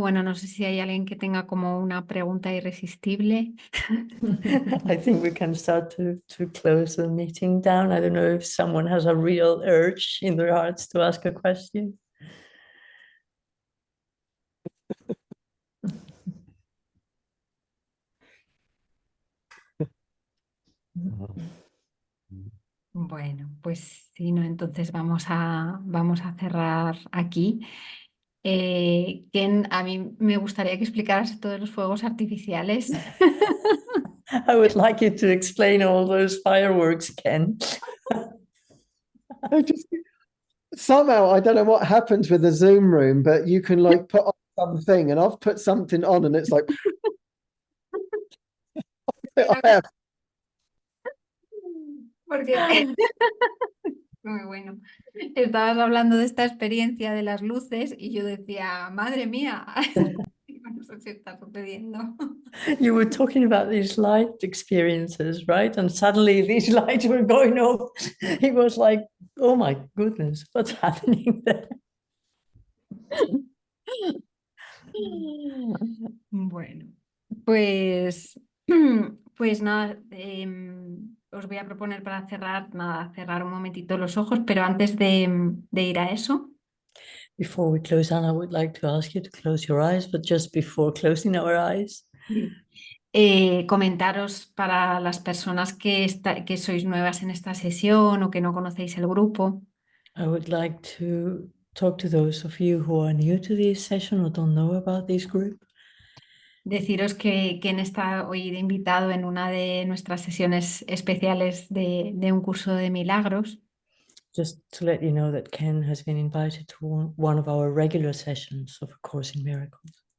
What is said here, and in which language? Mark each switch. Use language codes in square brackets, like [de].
[es] Bueno, no sé si hay alguien que tenga como una pregunta irresistible. [en] I think we can start to close the meeting down. I don't know if someone has a real urge in their hearts to ask a question. [es] Bueno, pues si no, entonces vamos a cerrar aquí. Ken, a mí me gustaría que explicaras todos los fuegos artificiales. [en] I would like you to explain all those fireworks, Ken. Somehow, I don't know what happens with the Zoom room, but you can like put on something and I've put something on and it's like, I have. [es] Porque muy bueno. Estabas hablando de esta experiencia de las luces y yo decía, madre mía, no sé si está sucediendo. [en] You were talking about these light experiences, right? And suddenly these lights were going off. It was like, oh my goodness, what's happening there? [es] Bueno, pues, pues nada, os voy a proponer para cerrar, nada, cerrar un momentito los ojos, pero antes de ir a eso, [en] Before we close down, I would like to ask you to close your eyes, but just before closing our eyes, [es] comentaros para las personas que sois nuevas en esta sesión o que no conocéis el grupo, [en] I would like to talk to those of you who are new to this session or don't know about this group. [es] deciros que Ken está hoy de invitado en una de nuestras sesiones especiales de un curso de milagros. [en] Just to let you know that Ken has been invited to one of our regular sessions of A Course in Miracles.